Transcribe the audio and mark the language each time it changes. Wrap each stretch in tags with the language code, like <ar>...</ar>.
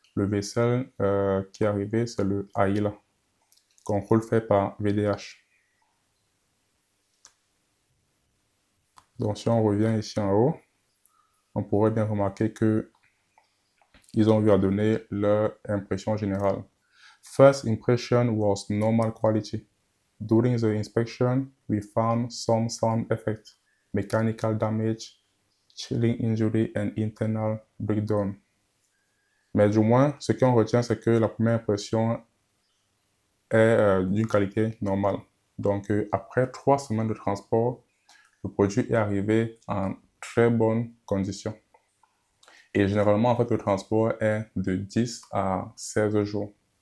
<fr>Le vaisselle qui est arrivé, c'est le AILA. Contrôle fait par VDH. Donc si on revient ici en haut, on pourrait bien remarquer que ils ont eu à donner leur impression générale.</fr> <en>First impression was normal quality. During the inspection, we found some sound effects, mechanical damage, chilling injury and internal breakdown.</en> <fr>Mais du moins, ce qu'on retient, c'est que la première impression est d'une qualité normale. Donc, après 3 semaines de transport, le produit est arrivé en très bonnes conditions. Et généralement, en fait, le transport est de 10 à 16 jours.</fr>